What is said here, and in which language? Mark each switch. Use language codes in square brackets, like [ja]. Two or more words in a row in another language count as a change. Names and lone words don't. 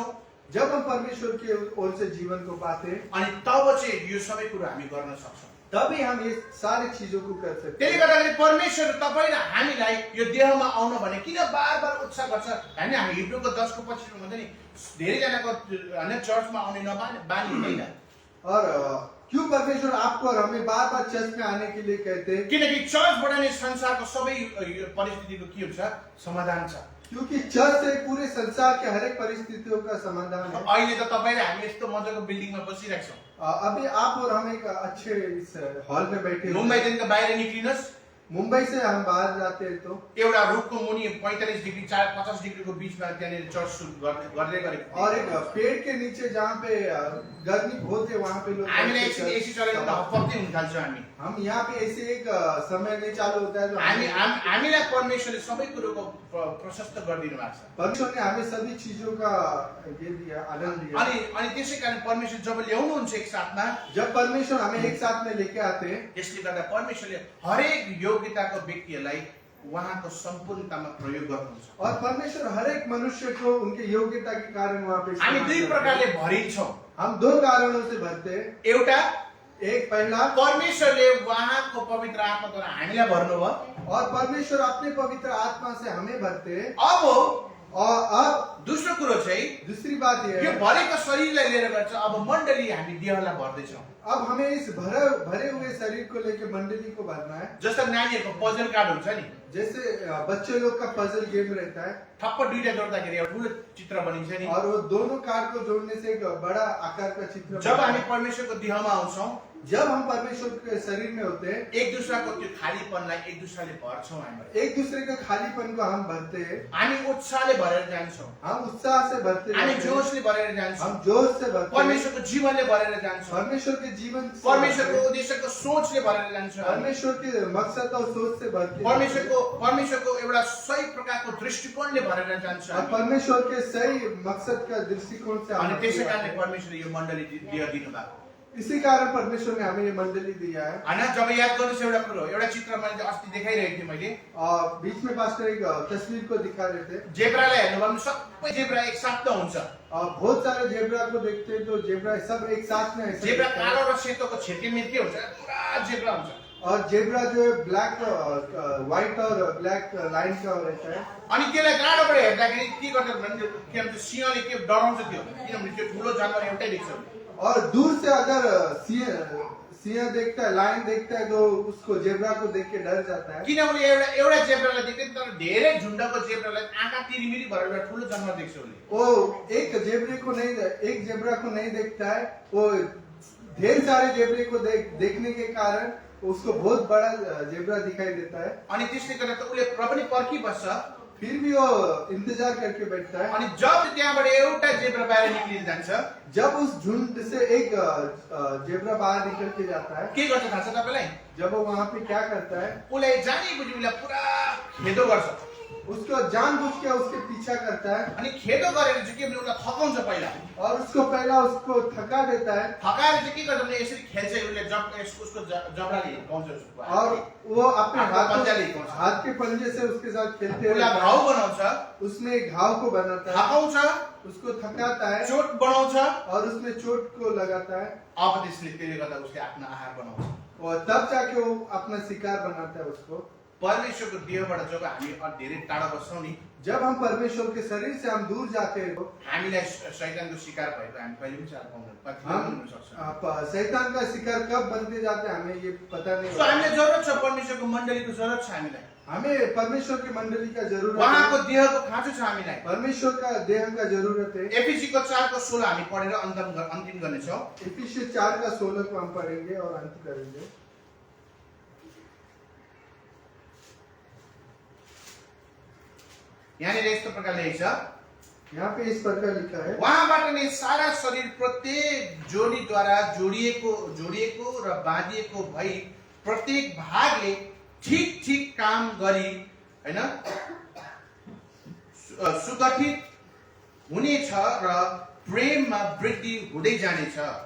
[hi] जब हम परमेश्वर के ओर से जीवन को पाते हैं [ne] अनि तब चाहिँ यो सबै कुरो हामी गर्न सक्छौँ। [hi] तभी हम ये सारी चीजों को कर सकते [ne] त्यसले [hi] हैं। [ne] गर्दाखेरि परमेश्वर तपाईँ र हामीलाई यो देहमा आउन भने किन बार उत्साह गर्छ? हामी हिब्रूको 10 को 25 मा भन्छ नि धेरैजनाको हैन चर्चमा आउने बानी हुँदैन। [hi] और क्यों परमेश्वर आपको और हमें बार बार चर्च में आने के लिए कहते हैं? [ne] किनकि चर्चबाट नै संसारको सबै परिस्थितिको के हुन्छ? समाधान छ। [hi] क्योंकि चर्च से पूरे संसार के हर एक परिस्थितियों का समाधान है। [ne] अहिले त तपाईँ र हामी यस्तो मजाको बिल्डिङमा बसिरहेको छौँ। [hi] अभी आप और हम एक अच्छे इस हॉल में बैठे हैं। [ne] मुम्बईदेखिको बाहिर निक्लिनुहोस्, [hi] मुंबई से हम बाहर जाते हैं तो [ne] एउटा रुखको मुनि 45 डिग्री 50 डिग्रीको बीचमा त्यहाँनिर चर्च गर्दै गरेको [hi] और एक पेड़ के नीचे जहाँ पे गर्मी बहुत है वहाँ पे लोग [ne] हामीले [hi] बैठते हैं। [ne] एसी चलेर हप्पप्दै हुन थाल्छौँ हामी। [hi] हम यहाँ पे ऐसे एक समय नहीं चालू होता है जो [ne] हामीलाई परमेश्वरले सबै कुरोको प्रशस्त गरिदिनु भएको छ। [hi] परमेश्वर ने हमें सभी चीजों का ये दिया, आनंद दिया। [ne] अनि त्यसै कारण परमेश्वर जब ल्याउनुहुन्छ एक साथमा, [hi] जब परमेश्वर हमें एक साथ में लेके आते हैं, [ne] त्यसले गर्दा परमेश्वरले हरेक योग्यताको व्यक्तिहरूलाई उहाँको सम्पूर्णतामा प्रयोग गर्नुहुन्छ। [hi] और परमेश्वर हर एक मनुष्य को उनके योग्यता के कारण वहाँ पे [ne] हामी दुई प्रकारले भरिन्छौँ। [hi] हम दो कारणों से भरते हैं। [ne] एउटा [hi] एक पहला, [ne] परमेश्वरले उहाँको पवित्र आत्माद्वारा हामीलाई भर्नुभयो। [hi] और परमेश्वर अपने पवित्र आत्मा से हमें भरते हैं। [ne] अब [hi] और अब [ne] दोस्रो कुरो चाहिँ [hi] दूसरी बात यह [ne] यो [hi] है, [ne] भरेको शरीरलाई लिएर गर्छ। अब मण्डली हामी देहलाई भर्दैछौँ। [hi] अब हमें इस भरे हुए शरीर को लेकर मंडली को भरना है। [ne] जस्तो नानीहरूको पजल कार्ड हुन्छ नि, [hi] जैसे बच्चे लोग का पजल गेम रहता है [ne] ठप्प दुईटा जोड्दाखेरि एउटा ठुलो चित्र बनिन्छ नि। [hi] और वो दोनों कार्ड को जोड़ने से एक बड़ा आकार का चित्र [ne] जब [hi] बनता [ne] हामी [hi] है। [ne] परमेश्वरको देहमा आउँछौँ, [hi] जब हम परमेश्वर के शरीर में होते हैं, [ne] एक दुसराको त्यो खालीपनलाई एक दुसराले भर्छौँ। हामी [hi] एक दूसरे के खालीपन को हम भरते हैं। [ne] हामी उत्साहले भरेर जान्छौँ। [hi] हम हम उत्साह से भरते [ne] हामी [hi] जाते हैं, [ne] जोसले भरेर जान्छौँ [hi] हम जोश से भरते हैं, [ne] परमेश्वरको जीवनले भरेर जान्छौँ [hi] परमेश्वर के जीवन से [ne] परमेश्वरको [hi] भरते हैं, [ne] उद्देश्यको सोचले भरेर जान्छौँ हामी। [hi] परमेश्वर के मकसद और सोच से भरते हैं, [ne] परमेश्वरको एउटा सही प्रकारको दृष्टिकोणले भरेर जान्छ [hi] और [ne] हामी। [hi] परमेश्वर के सही मकसद का दृष्टिकोण से [ne] अनि [hi] हम [ne] त्यसै [hi] आगे [ne] कारणले [hi] बढ़ते हैं। [ne] परमेश्वरले यो मण्डली दिनु भएको [hi] इसी कारण परमेश्वर ने हमें ये मंडली दिया है। [ne] होइन। जब याद गर्नुहोस् एउटा कुरो, एउटा चित्र मैले अस्ति देखाइरहेको थिएँ मैले, [hi] और बीच में पास्टर एक तस्वीर को दिखा रहे थे। [ne] जेब्रालाई हेर्नु भने सबै जेब्रा एक साथ त हुन्छ। [hi] और बहुत सारे जेब्रा को देखते हैं तो जेब्रा सब एक साथ में ऐसे जेब्रा दिखता है। [ne] कालो र सेतोको छेकेमेल के हुन्छ, पुरा जेब्रा हुन्छ। [hi] और जेब्रा जो है [en] black white [hi] और ब्लैक लाइन का रहता है। [ne] अनि त्यसलाई टाढोबाट हेर्दाखेरि के गर्छ भने के भन्छ, सिंहले के डराउँछ त्यो, किनभने त्यो ठुलो जनावर एउटै देख्छ। [hi] और दूर से अगर सिंह देखता है, लाइन देखता है तो उसको जेब्रा को देख के डर जाता है। [ne] किनभने एउटा जेब्रालाई देख्दैन, तर धेरै झुण्डको जेब्रालाई आँखा तिरिमिरी भएर एउटा ठुलो जनावर देख्छ उसले। [hi] वो एक जेब्रा को नहीं देखता है, वो ढेर सारे जेब्रे को देखने के कारण उसको बहुत बड़ा जेब्रा दिखाई देता है। [ne] अनि त्यसले गर्दा त उसले पनि पर्खिबस्छ। [hi] फिर भी वो इंतजार करके बैठता है। [ne] अनि जब त्यहाँबाट एउटा जेब्रा बाहिर निक्लिन जान्छ, [hi] जब उस झुंड से एक जेब्रा बाहर निकल के जाता है, [ne] के गर्छ थाहा छ तपाईलाई? [hi] जब वो वहाँ पे क्या करता है, [ne] उसलाई जानीबुझी उसलाई पुरा खेदो गर्छ। [hi] उसको जानबूझ के उसके पीछा करता है [ne] अनि खेदो गरेर चाहिँ के भने उसलाई थकाउँछ पहिला। [hi] और उसको पहला उसको थका देता है। [ne] थकाएर चाहिँ के गर्छ भने यसरी खेल्छ, उसले उसको जबडाले हिर्काउँछ उसको। [hi] और वो अपने [ne] हातको पंजाले हिर्काउँछ। [hi] हाथ के पंजे से उसके साथ खेलते [ne] उसलाई [hi] रहता [ne] घाउ [hi] है। [ne] बनाउँछ, [hi] उसमें एक घाव को बनाता है, [ne] थकाउँछ, [hi] उसको थकाता है [ne] चोट बनाउँछ। [hi] और उसमें चोट को लगाता है। [ne] अब त्यसले गर्दा उसले आफ्नो आहार बनाउँछ। [hi] और तब जाके वो अपना शिकार बनाता है उसको। [ne] परमेश्वरको देहबाट जब हामी धेरै टाढा बस्छौँ नि, [hi] जब हम परमेश्वर के शरीर से हम दूर जाते हैं तो [ne] हामीलाई शैतानको शिकार भएको हामी कहिले पनि चाल पाउँदैन, कतिपय हुन सक्छ। [hi] शैतान का शिकार कब बनते जाते हैं हमें ये पता नहीं [ne] सो [hi] होता। [ne] हामीलाई जरुरत छ, परमेश्वरको मण्डलीको जरुरत छ हामीलाई। [hi] हमें परमेश्वर की मंडली का जरूरत है, [ne] उहाँको देहको खाँचो छ हामीलाई। [hi] परमेश्वर का देह का जरूरत है। [ne] एफिसीको 4:16 हामी पढेर अन्तिम गर्नेछौँ। [hi] इफिसियंस 4:16 को हम पढ़ेंगे और अंत करेंगे। [ne] यहाँनिर यस्तो प्रकारले लेखेको छ, [hi] यहाँ पे इस प्रकार लिखा है, [ne] उहाँबाट नै सारा शरीर प्रत्येक जोडीद्वारा जोडिएको र बाँधिएको भई प्रत्येक भागले ठीक ठीक काम गरी हैन सुगठित हुनेछ र प्रेममा वृद्धि हुँदै जानेछ।